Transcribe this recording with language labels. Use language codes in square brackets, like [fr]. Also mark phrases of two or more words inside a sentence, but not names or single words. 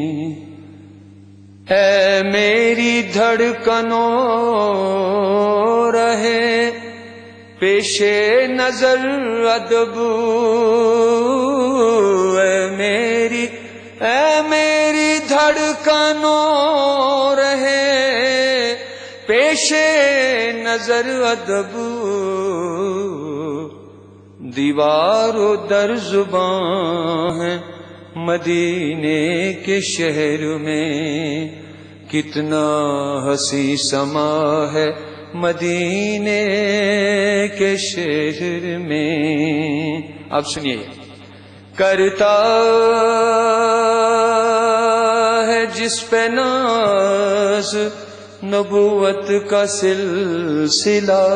[ur] اے میری دھڑکنوں رہے پیش نظر ادب, اے میری دھڑکنوں رہے پیش نظر ادب دیوار و در زباں ہے مدینے کے شہر میں کتنا حسین سما ہے مدینے کے شہر میں. اب سنیے کرتا ہے جس پہ ناز نبوت کا سلسلہ.